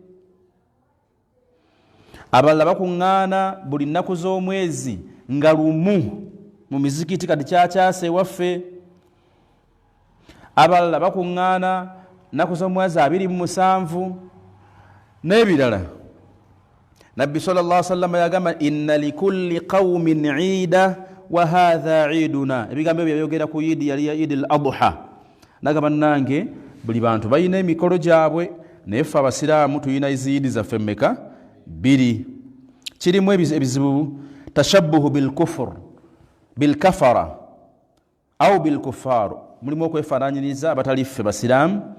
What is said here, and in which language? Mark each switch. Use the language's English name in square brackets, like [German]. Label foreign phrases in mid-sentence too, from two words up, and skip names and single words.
[Ganda] abalala bakuŋŋaana buli nnaku z'omwezi nga lumu mu mizikiti kati kyakyase waffe. abalala bakuŋŋaana nnaku z'omwezi 27 n'ebirala. nabbi [Arabic] صلى الله عليه وسلم [Ganda] yagamba [Arabic] إن لكل قوم عيدا وهذا عيدنا. [Ganda] ebigambo ebyo byogera ku idi yali ya [Arabic] عيد الأضحى. [Ganda] nagamba nange buli bantu balina emikolo gyabwe naye ffe abasiraamu tulina iziidi zaffe mmeka? 2. kirimu ebizibu [Arabic] تشبه بالكفر بالكفرة أو بالكفار, [Ganda] mulimu okwefaananyiriza abatali ffe basiraamu.